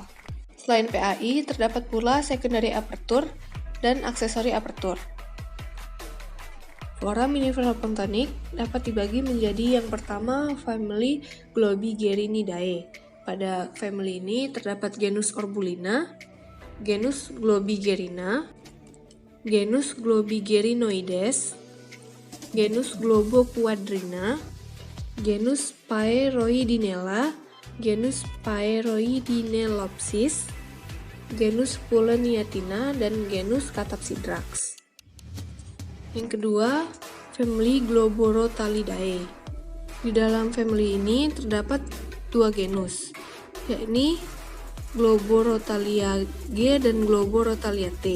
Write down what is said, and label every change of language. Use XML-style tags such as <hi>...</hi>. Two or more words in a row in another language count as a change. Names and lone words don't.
<id>Selain PAI, terdapat pula secondary apertur dan aksesori apertur. Foraminifera planktonik dapat dibagi menjadi yang pertama family Globigerinidae. Pada family ini terdapat genus Orbulina, genus Globigerina, genus Globigerinoides, genus Globoquadrina, genus Paeroidinella, genus Paeroidinellopsis, genus Puleniatina, dan genus Catapsidrax. Yang kedua, family Globorotalidae. Di dalam family ini terdapat dua genus, yakni Globorotalia G dan Globorotalia T.</id>